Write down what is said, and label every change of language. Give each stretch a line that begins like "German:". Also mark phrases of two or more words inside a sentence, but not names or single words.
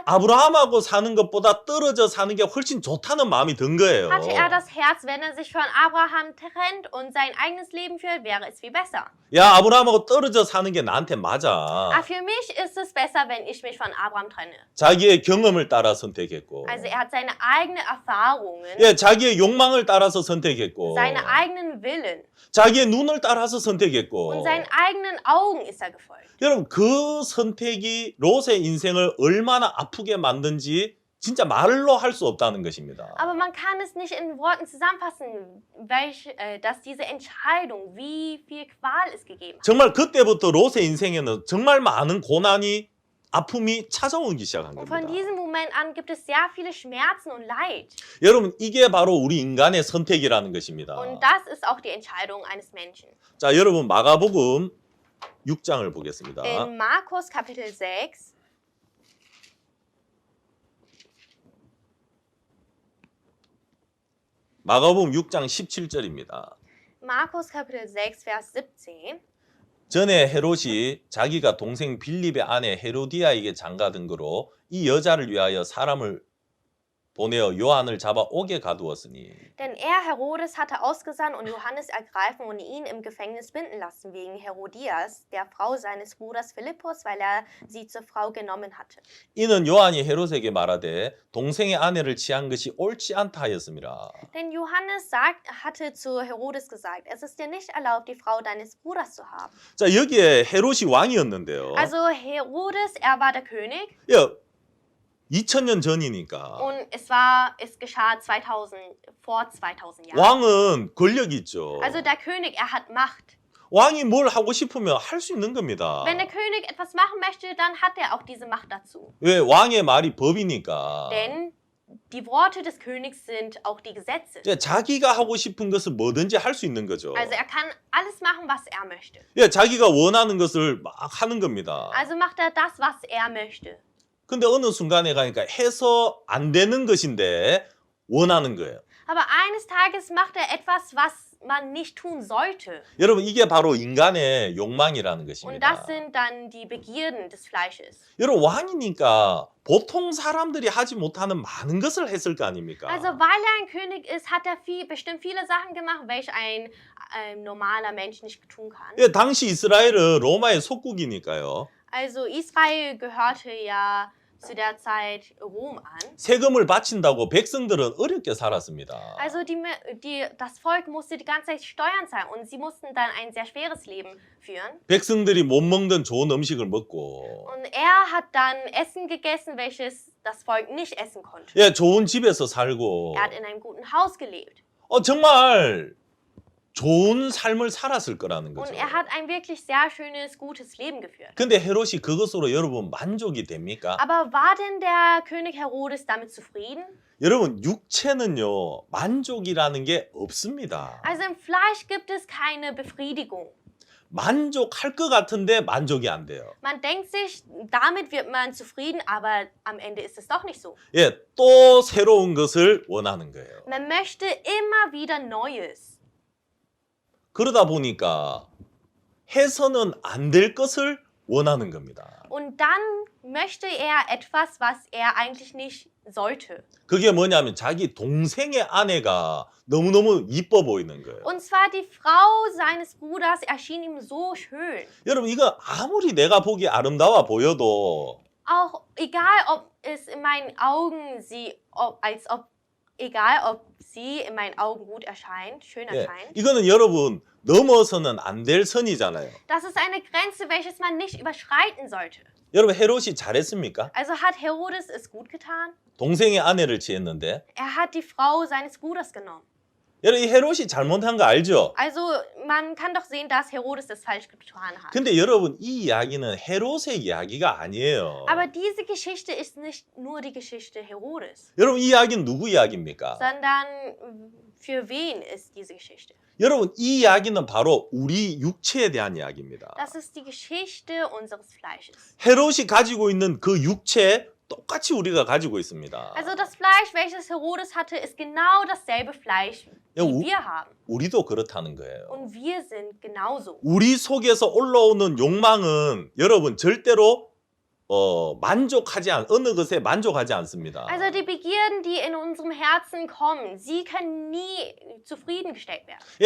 Korean: 아브라함하고 사는 것보다 떨어져 사는 게 훨씬 좋다는 마음이 든 거예요.
German: hatte er das Herz, wenn er sich von Abraham trennt und sein eigenes Leben führt, wäre es viel besser.
Korean: 야, 아브라함하고 떨어져 사는 게 나한테 맞아.
German: Aber für mich ist es besser, wenn ich mich von Abraham trenne.
Korean: 자기의 경험을 따라 선택했고
German: Also er hat seine eigenen Erfahrungen,
Korean: 예, 자기의 욕망을 따라서 선택했고
German: seine eigenen Willen
Korean: 자기의 눈을 따라서 선택했고
German: und seinen eigenen Augen ist er gefolgt.
Korean: 여러분 그 선택이 롯의 인생을 얼마나 아프게 만든지 진짜 말로 할 수 없다는 것입니다.
German: Aber man kann es nicht in Worten zusammenfassen, dass diese Entscheidung, wie viel Qual es gegeben hat.
Korean: 정말 그때부터 롯의 인생에는 정말 많은 고난이 아픔이 찾아오기 시작한
German: Und
Korean: 겁니다.
German: von diesem Moment an gibt es sehr viele Schmerzen und Leid.
Korean: 여러분 이게 바로 우리 인간의 선택이라는 것입니다.
German: Und das ist auch die Entscheidung eines Menschen.
Korean: 자, 여러분 마가복음 6장을 보겠습니다.
German: In Markus Kapitel 6,
Korean: 마가복음 6장 17절입니다.
German: Markus Kapitel 6, Vers 17.
Korean: 전에 헤롯이 자기가 동생 빌립의 아내 헤로디아에게 장가든 거로 이 여자를 위하여 사람을 보내어 요한을 잡아 옥에 가두었으니
German: Denn Herodes, hatte ausgesandt und Johannes ergreifen und ihn im Gefängnis binden lassen, wegen Herodias, der Frau seines Bruders Philippus, weil er sie zur Frau genommen hatte.
Korean: 이는 요한이 헤롯에게 말하되 동생의 아내를 취한 것이 옳지 않다 하였음이라.
German: Denn Johannes hatte zu Herodes gesagt, es ist dir nicht erlaubt, die Frau deines Bruders zu haben.
Korean: 자, 여기에 헤롯이 왕이었는데요.
German: Also Herodes, er war der König
Korean: 야, 2000년 전이니까
German: und es geschah vor 2000 Jahren.
Korean: 왕은 권력이 있죠.
German: Also der König, er hat Macht.
Korean: 왕이 뭘 하고 싶으면 할 수 있는 겁니다.
German: Wenn der König etwas machen möchte, dann hat er auch diese Macht dazu.
Korean: 왜? 왕의 말이 법이니까.
German: Denn die Worte des Königs sind auch die Gesetze.
Korean: 자기가 하고 싶은 것을 뭐든지 할 수 있는 거죠.
German: Also er kann alles machen, was er möchte.
Korean: 자기가 원하는 것을 막 하는 겁니다.
German: Also macht er das, was er möchte.
Korean: 근데 어느 순간에 가니까 해서 안 되는 것인데 원하는 거예요.
German: Aber eines Tages macht er etwas, was man nicht tun sollte.
Korean: 여러분, 이게 바로 인간의 욕망이라는
German: Und
Korean: 것입니다.
German: das sind dann die Begierden des Fleisches.
Korean: 여러분, 왕이니까 보통 사람들이 하지 못하는 많은 것을 했을 거 아닙니까?
German: Also weil er ein König ist, hat er bestimmt viele Sachen gemacht, welche ein normaler Mensch nicht tun kann.
Korean: 당시 이스라엘은 로마의 속국이니까요.
German: Also Israel gehörte ja zu der Zeit Rom an.
Korean: 세금을 바친다고 백성들은 어렵게 살았습니다.
German: Also das Volk musste die ganze Zeit Steuern zahlen und sie mussten dann ein sehr schweres Leben führen.
Korean: 백성들이 못 먹던 좋은 음식을 먹고
German: Und er hat dann Essen gegessen, welches das Volk nicht essen konnte.
Korean: 좋은 집에서 살고
German: Er hat in einem guten Haus gelebt.
Korean: 정말 좋은 삶을 살았을 거라는 거죠.
German: Und er hat ein wirklich sehr schönes, gutes Leben geführt.
Korean: 근데 헤롯이 그것으로 여러분 만족이 됩니까?
German: Aber war denn der König Herodes damit zufrieden?
Korean: 여러분, 육체는요, 만족이라는 게 없습니다.
German: Also im Fleisch gibt es keine Befriedigung.
Korean: 만족할 것 같은데 만족이 안 돼요.
German: Man denkt sich, damit wird man zufrieden, aber am Ende ist es doch nicht so.
Korean: 또 새로운 것을 원하는 거예요.
German: Man möchte immer wieder Neues.
Korean: 그러다 보니까 해서는 안 될 것을 원하는 겁니다.
German: Und dann möchte er etwas, was er eigentlich nicht sollte.
Korean: 그게 뭐냐면 자기 동생의 아내가 너무너무 이뻐 보이는 거예요.
German: Und zwar die Frau seines Bruders erschien ihm so schön.
Korean: 여러분, 이거 아무리 내가 보기 아름다워 보여도
German: Auch egal, ob es in meinen Augen egal, ob sie in meinen Augen gut erscheint, schön erscheint.
Korean: 이거는 여러분 넘어서는 안 될 선이잖아요.
German: Das ist eine Grenze, welches man nicht überschreiten sollte.
Korean: 여러분, 헤롯이 잘했습니까?
German: Also hat Herodes es gut getan?
Korean: 동생의 아내를 취했는데.
German: Er hat die Frau seines Bruders genommen.
Korean: 여러분, 이 헤롯이 잘못한 거 알죠?
German: Also man kann doch sehen, dass Herodes das falsch getan hat.
Korean: 근데 여러분, 이 이야기는 헤롯의 이야기가 아니에요.
German: Aber diese Geschichte ist nicht nur die Geschichte Herodes,
Korean: 여러분, 이 이야기는 누구 이야기입니까?
German: sondern für wen ist diese Geschichte?
Korean: 여러분, 이 이야기는 바로 우리 육체에 대한 이야기입니다.
German: Das ist die Geschichte unseres Fleisches.
Korean: 헤롯이 가지고 있는 그 육체 똑같이 우리가 가지고 있습니다.
German: Also das Fleisch, welches Herodes hatte, ist genau dasselbe Fleisch, Ja, wie wir haben.
Korean: 우리도 그렇다는 거예요.
German: Und wir sind genauso.
Korean: 우리 속에서 올라오는 욕망은 여러분 절대로 어느 것에 만족하지 않습니다.
German: Also die Begierden, die in unserem Herzen kommen, sie können nie zufriedengestellt werden.